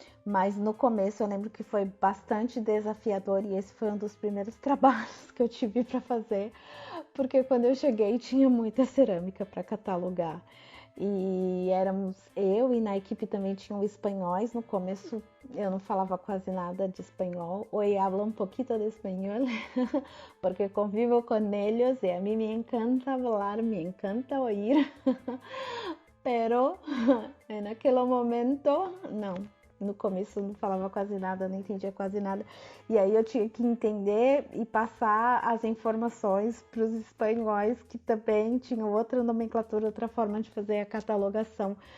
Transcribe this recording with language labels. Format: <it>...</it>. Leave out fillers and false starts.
<pt>Mas no começo eu lembro que foi bastante desafiador e esse foi um dos primeiros trabalhos que eu tive para fazer, porque quando eu cheguei tinha muita cerâmica para catalogar. E éramos eu, e na equipe também tinham espanhóis. No começo eu não falava quase nada de espanhol.</pt> <es>Hoy hablo un poquito de español porque convivo con ellos y a mí me encanta hablar, me encanta oír. Pero en aquel momento</es> <pt>não. No começo eu não falava quase nada, não entendia quase nada. E aí eu tinha que entender e passar as informações para os espanhóis, que também tinham outra nomenclatura, outra forma de fazer a catalogação.</pt>